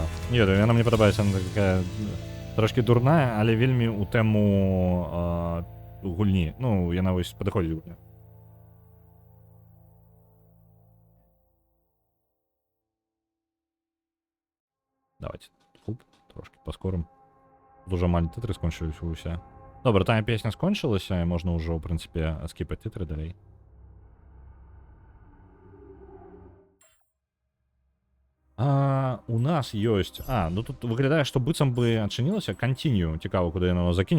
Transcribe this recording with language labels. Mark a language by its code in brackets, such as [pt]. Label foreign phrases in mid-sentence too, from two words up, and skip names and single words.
[be] Не ведаю, яна мне падабаецца, яна такая трошкі дурная, але вельмі у тэму гульні. Ну, яна вось падыходзіць гульня. Давайте трошки паскорым. [uk] Дуже малі [be] титры скончыліся ўсе. Добра, тая песня скончылася, і можна ўжо, ў прынцыпе, скіпаць титры далей. У нас ёсць... ну тут выглядае, што быццам бы адчынілася. Continue. Цікава, куды яно закіне.